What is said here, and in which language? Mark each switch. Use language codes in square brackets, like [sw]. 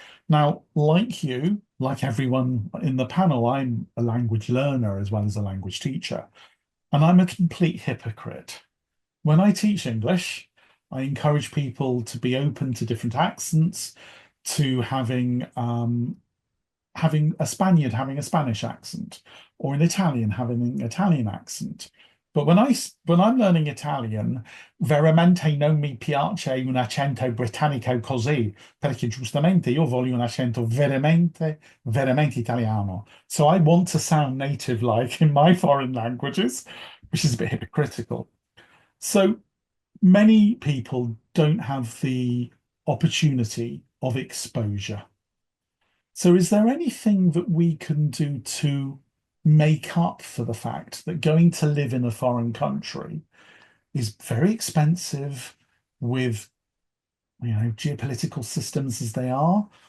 [en] Now, like you, like everyone in the panel, I'm a language learner as well as a language teacher, and I'm a complete hypocrite. When I teach English, I encourage people to be open to different accents, to having a Spaniard having a Spanish accent, or an Italian having an Italian accent. [it] But when I'm learning Italian, veramente non mi piace un accento britannico così, perché giustamente io voglio un accento veramente italiano. [en] So I want to sound native like in my foreign languages, which is a bit hypocritical. So many people don't have the opportunity of exposure. So is there anything that we can do to make up for the fact that going to live in a foreign country is very expensive with, geopolitical systems as they are?